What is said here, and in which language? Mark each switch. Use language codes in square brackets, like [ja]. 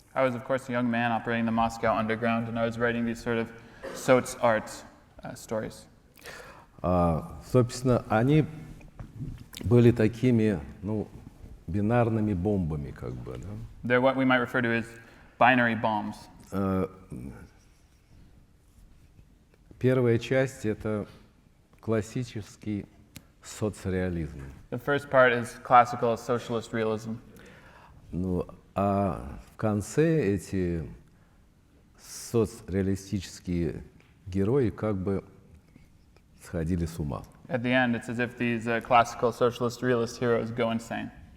[en] I was, of course, a young man operating the Moscow underground, and I was writing these sort of soc art stories. [ru] Собственно, они были такими, ну, бинарными бомбами, как бы, да? [en] They're what we might refer to as binary bombs. [ru] Первая часть — это классический соцреализм. [en] The first part is classical socialist realism. [ru] Ну, а в конце эти соцреалистические герои как бы сходили с ума. [en] At the end, it's as if these classical socialist realist heroes go insane.